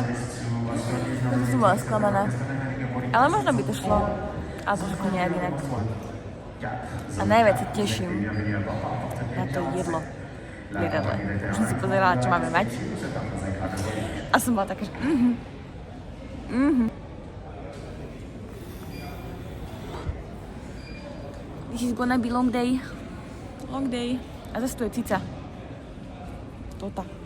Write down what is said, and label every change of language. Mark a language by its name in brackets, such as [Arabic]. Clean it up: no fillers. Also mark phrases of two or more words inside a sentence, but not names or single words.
[Slovak] Toto som bola sklamaná. Ale možno by to šlo. Ale trošku nejak inak. A najviac sa teším na to jedlo v jedadle. Už som si pozerala, čo máme mať. A som bola taká, že [English] This is gonna be long day. Long day. [Slovak] A zase tu je cica. Tota.